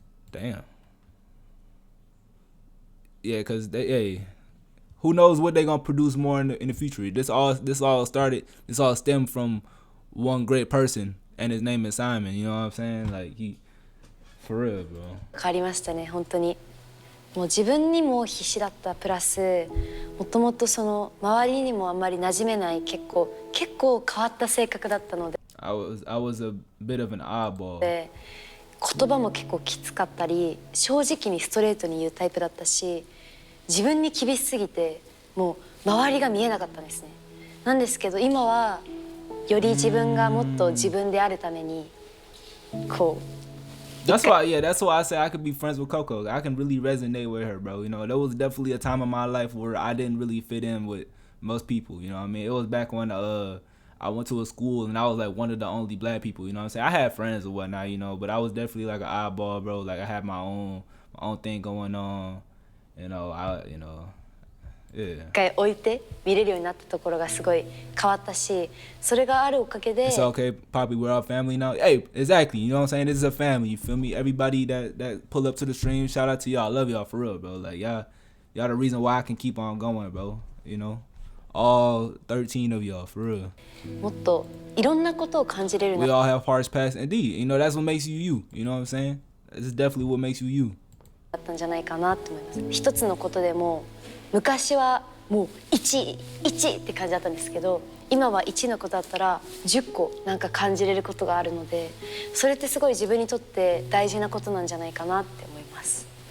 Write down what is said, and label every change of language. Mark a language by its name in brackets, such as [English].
[English] Damn. Yeah, cause who knows what they gonna produce more in the future? This all stemmed from one great person, and his name is Simon. You know what I'm saying? Like for real, bro. [Japanese] 変わりましたね、本当に。もう自分にも必死だったプラス、もともとその周りにもあんまり馴染めない結構変わった性格だったので。 [English] I was a bit of an oddball. [Japanese] で、言葉も結構きつかったり、正直にストレートに言うタイプだったし、自分に厳しすぎてもう周りが見えなかったんですね。なんですけど今はより自分がもっと自分であるためにこう。 [English] That's why I say I could be friends with Coco. I can really resonate with her, bro. You know, there was definitely a time in my life where I didn't really fit in with most people. You know what I mean? It was back when I went to a school and I was like one of the only black people. You know what I'm saying? I had friends or whatnot, you know, but I was definitely like an oddball, bro. Like I had my own thing going on. You know, Yeah. [Japanese] 一回置いて見れるようになったところがすごい変わったし、それがあるおかげで [English] It's okay, Poppy. We're all family now. Hey, exactly. You know what I'm saying? This is a family. You feel me? Everybody that pull up to the stream, shout out to y'all. I love y'all for real, bro. Like y'all the reason why I can keep on going, bro. You know, all 13 of y'all for real. [Japanese] もっといろんなことを感じれる [English] We [Japanese] な [English] all have hearts past. Indeed, you know that's what makes you you. You know what I'm saying? This is definitely what makes you you. [Japanese] だったんじゃないかなと思います。一つのことでも昔はもう1って感じだったんですけど、今は1のことだったら10個なんか感じれることがあるので、それってすごい自分にとって大事なことなんじゃないかなって思います。